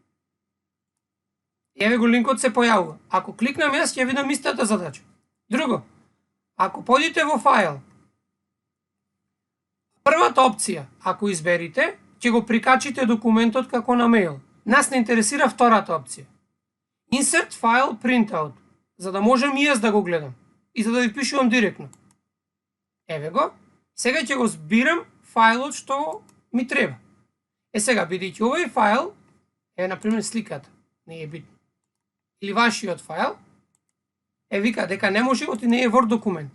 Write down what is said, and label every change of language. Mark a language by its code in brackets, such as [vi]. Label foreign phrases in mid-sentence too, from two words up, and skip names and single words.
[mk] Еве го линкот се појавува. Ако кликнам јас ќе видам истата задача. Друго, ако појдете во файл, првата опција, ако изберите, ќе го прикачите документот како на мејл. Нас не интересира втората опција. [en] Insert file printout, [mk] за да можам и јас да го гледам и за да ви пишувам директно. Еве го. Сега ќе го збирам фајлот што ми треба. Сега, бидејќи овој файл е, например, сликата, не е битно, или вашиот файл, вика дека не може оти не е Word документ.